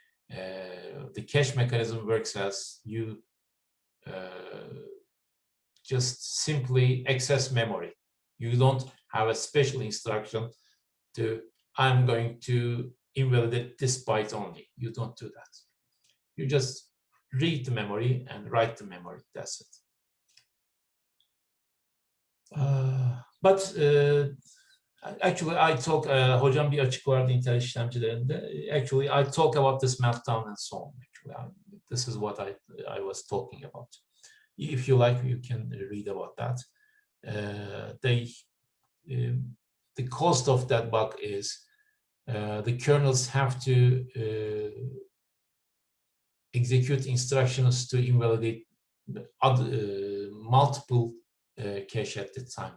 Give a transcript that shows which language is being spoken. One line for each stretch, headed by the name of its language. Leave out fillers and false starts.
English: The cache mechanism works as you just simply access memory. You don't have a special instruction to, I'm going to invalidate this byte only. You don't do that. You just read the memory and write the memory. That's it. But actually I talk,
Turkish: hocam bir açık vardı internet işlemcilerinde.
English: Actually I talk about this meltdown and so on. Actually, this is what I was talking about. If you like, you can read about that. The cost of that bug is the kernels have to execute instructions to invalidate multiple cache at the time.